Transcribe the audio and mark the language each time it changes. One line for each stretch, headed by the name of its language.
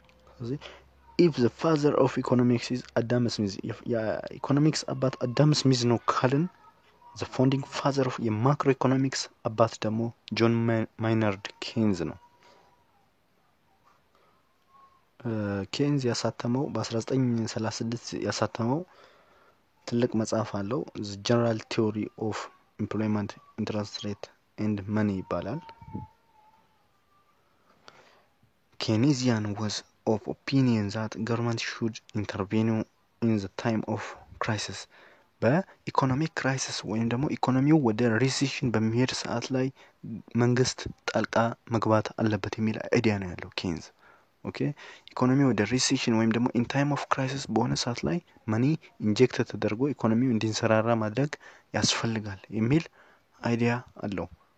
Amharic: ስለዚህ
English: if the father of economics is Adam Smith፣
Amharic: የኢኮኖሚክስ አባት አዳም ስሚዝ ነው ካልን
English: the founding father of
Amharic: የማክሮ ኢኮኖሚክስ አባት ደግሞ ጆን ማይናርድ ኬንዝ ነው። ኬንዝ ያሳተመው በ1936 ያሳተመው ትልቅ መጽሐፍ አለው።
English: the general theory of employment, interest rate and money
Amharic: ይባላል።
English: Keynesian was of opinion that government should intervene in the time of crisis.
Amharic: በኢኮኖሚክ ክራይሲስ ወይም ደግሞ ኢኮኖሚው ወደ ሪሴሽን በሚሄድ ሰዓት ላይ መንግስት ጣልቃ መግባት አለበት የሚል አይዲያ ነው ያለው ኬንዝ። ኦኬ ኢኮኖሚው ወደ ሪሴሽን ወይም ደግሞ
English: ኢን ታይም ኦፍ ክራይሲስ
Amharic: በሆነ ሰዓት ላይ መኒ ኢንጀክት ተደርጎ ኢኮኖሚው እንዲንሰራራ ማድረግ ያስፈልጋል የሚል አይዲያ አለው።